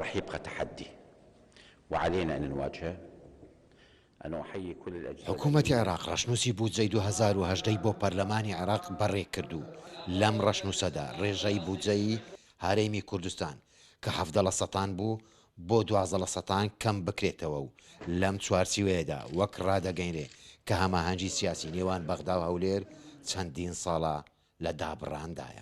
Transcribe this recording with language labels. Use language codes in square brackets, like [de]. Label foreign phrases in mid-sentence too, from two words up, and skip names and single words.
[ar] راح يبقى تحدي وعلينا أن نواجهه. أنا أحيي كل الأجهزة [ckb] حکوومەتی عێراق ڕەشنووسی بودجەی 2010 بۆ پەرلەمانی عێراق بەڕێ کردو. لەم ڕەشنووسەدا ڕێژەی بودجەی هەرێمی کوردستان کە 17% بوو بۆ 12% کەم بکرێتەوە و لەم چوارچێوەیەدا وەک ڕادەگەیەنرێ کە هەماهەنگی سیاسی نێوان بەغدا و هەولێر چەندین ساڵە لە دابڕاندایە.